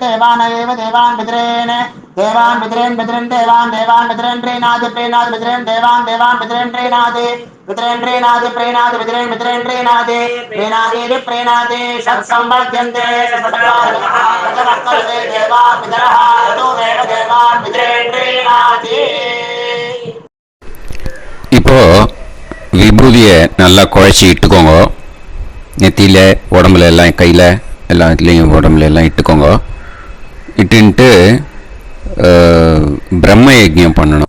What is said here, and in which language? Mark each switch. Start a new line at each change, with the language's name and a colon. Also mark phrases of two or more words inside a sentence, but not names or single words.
Sanskrit: देवानैव देवान् पितॄन् देवान् पितॄन् पितॄन् देवान् देवान् पितॄन् प्रीणादि प्रीणादि पितॄन् देवान् देवान् पितॄन् प्रीणादि पितॄन् प्रीणादि प्रीणादि पितॄन् पितॄन् प्रीणादि प्रीणादि प्रीणादि षट्संवर्ध्यन्ते सचवर्तन्ते देवा पितरः ततो देव देवान् पितॄन् प्रीणादि.
Tamil: இப்போ விபூதியை நல்லா குழைச்சி இட்டுக்கோங்க. நெத்தியில் உடம்புல எல்லாம் கையில் எல்லாம் இதுலேயும் உடம்புல எல்லாம் இட்டுக்கோங்க. இட்டுன்ட்டு பிரம்ம யஜ்ஞம் பண்ணணும்.